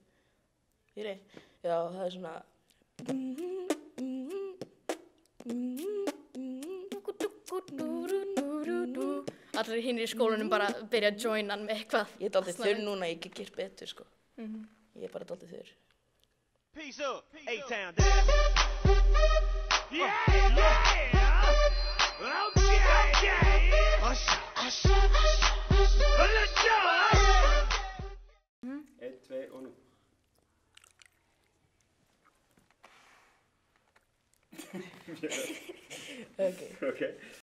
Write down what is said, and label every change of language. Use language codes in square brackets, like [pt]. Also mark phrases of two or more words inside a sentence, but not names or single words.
[is] Já, það er svona. Allir hinir í skólanum bara byrja að joina með eitthvað. Ég er dálítið þurr núna, ég get gert betur, sko. Ég er bara dálítið þurr. [en] Peace up, A-Town, damn. Yeah, yeah. Okay, okay. Let's go. [is] 1, 2 og nú. Ok. Ok.